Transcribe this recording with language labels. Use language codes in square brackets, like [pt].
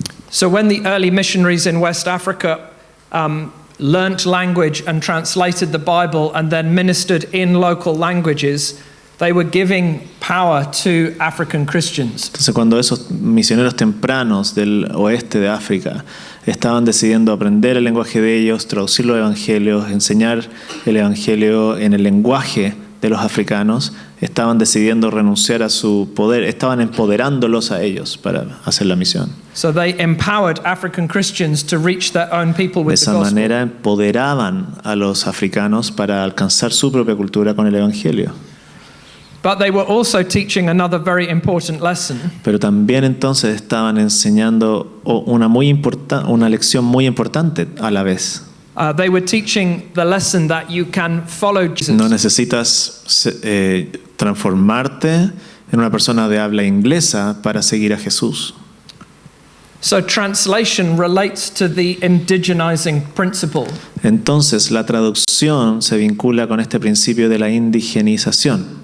[en] So when the early missionaries in West Africa learnt language and translated the Bible and then ministered in local languages, they were giving power to African Christians. [es] Entonces, cuando esos misioneros tempranos del oeste de África estaban decidiendo aprender el lenguaje de ellos, traducir los evangelios, enseñar el evangelio en el lenguaje de los africanos, estaban decidiendo renunciar a su poder, estaban empoderándolos a ellos para hacer la misión. [en] So they empowered African Christians to reach their own people [es] De [en] with the [es] esa [en] gospel. [es] manera empoderaban a los africanos para alcanzar su propia cultura con el evangelio. [en] But they were also teaching another very important lesson. [es] Pero también entonces estaban enseñando una lección muy importante a la vez. [en] They were teaching the lesson that you can follow Jesus. [es] No necesitas transformarte en una persona de habla inglesa para seguir a Jesús. [en] So translation relates to the indigenizing principle. [es] Entonces la traducción se vincula con este principio de la indigenista.